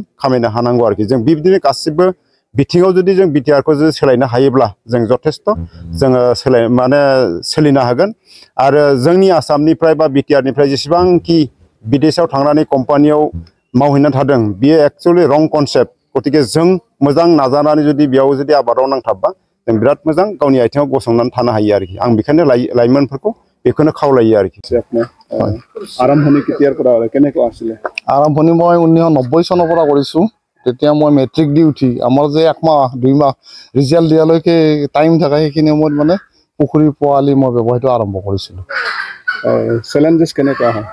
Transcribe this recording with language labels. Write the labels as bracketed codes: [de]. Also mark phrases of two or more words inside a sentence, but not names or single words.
[brx] खामायनो हानांगौ आरोखि जों बिदिनो गासिबो बिथिङाव जुदि जों बिटिआरखौ जुदि सोलायनो हायोब्ला जों जथेस्थ' जोङो सोलिनो हागोन आरो जोंनि आसामनिफ्राय बा बिटिआरनिफ्राय जेसेबांखि विदेशाव थांनानै कम्पानियाव मावहैनानै थादों बियो [en] actually wrong concept [brx] गतिके जों मोजां नाजानानै जुदि बेयाव जुदि आबादाव नांथाबबा जों बिराद मोजां गावनि आथिङाव गसंनानै थानो हायो आरोखि आं बेखायनो लाइमोनफोरखौ बेखौनो खावलायो आरोखि [as] আৰম্ভণি কেতিয়াৰ পৰা কেনেকুৱা আছিলে আৰম্ভণি মই 1990 চনৰ পৰা কৰিছোঁ তেতিয়া মই মেট্ৰিক দি উঠি আমাৰ যে 1 মাহ 2 মাহ ৰিজাল্ট দিয়ালৈকে টাইম থাকে সেইখিনি সময়ত মানে পুখুৰী পোৱালি মই ব্যৱসায়টো আৰম্ভ কৰিছিলোঁ চেলেঞ্জেছ কেনেকুৱা হয়